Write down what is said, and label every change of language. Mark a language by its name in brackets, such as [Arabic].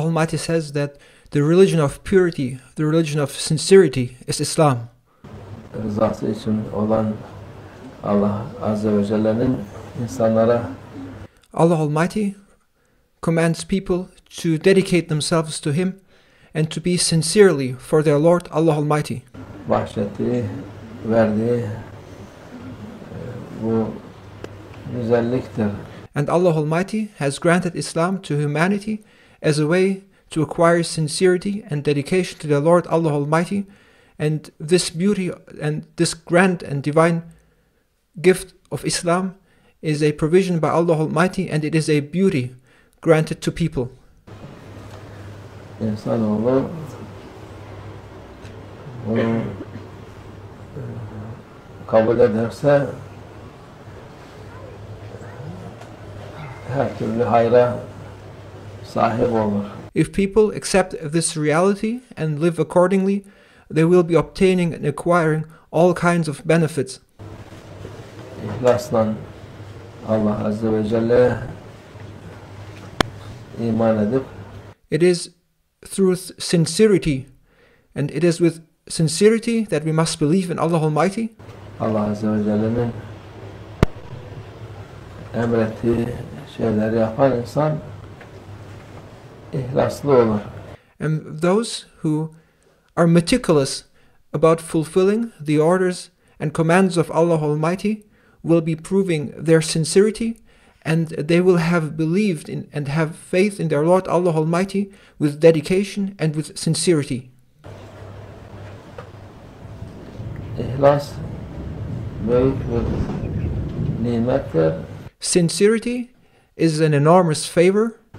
[English] Almighty says that the religion of purity, the religion of sincerity is Islam. [Turkish] Rızası için olan Allah Azze ve Celle'nin insanlara [English] Allah Almighty commands people to dedicate themselves to Him and to be sincerely for their Lord Allah Almighty. [Turkish] bahşettiği, verdiği bu güzelliktir. [English] And Allah Almighty has granted Islam to humanity as a way to acquire sincerity and dedication to their Lord Allah Almighty, and this beauty and this grand and divine gift of Islam is a provision by Allah Almighty, and it is a beauty granted to people. [Turkish] İnsanoğlu bunu kabul ederse her türlü hayra sahip olur. [English] If people accept this reality and live accordingly, they will be obtaining and acquiring all kinds of benefits. [Turkish] İhlasla Allah Azze ve Celle'ye iman edip [English] It is through sincerity, and it is with sincerity that we must believe in Allah Almighty. [Turkish] Allah Azze ve Celle'nin emrettiği şeyleri yapan insan ihlaslı olur. [English] And those who are meticulous about fulfilling the orders and commands of Allah Almighty will be proving their sincerity, and they will have believed in and have faith in their Lord Allah Almighty with dedication and with sincerity. [Turkish] İhlas büyük bir nimettir. [English] Sincerity is an enormous favor.